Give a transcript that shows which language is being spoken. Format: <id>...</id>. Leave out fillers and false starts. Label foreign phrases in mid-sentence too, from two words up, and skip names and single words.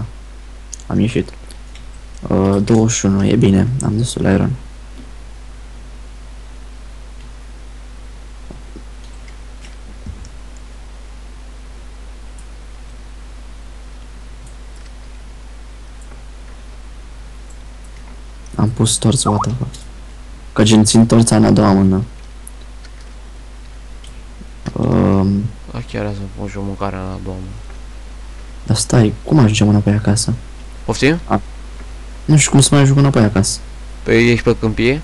<ro>Am ieșit. 21, e bine, am destul iron. Am pus torț,</ro> <en>what the fuck.</en> <ro>Că gen țin torța în a doua mână. Da, chiar să pun și o mâncare la doamnă. Dar stai, cum ajungem înapoi acasă? Poftim? Nu știu cum să mai ajung înapoi acasă. Păi ești pe câmpie?</ro>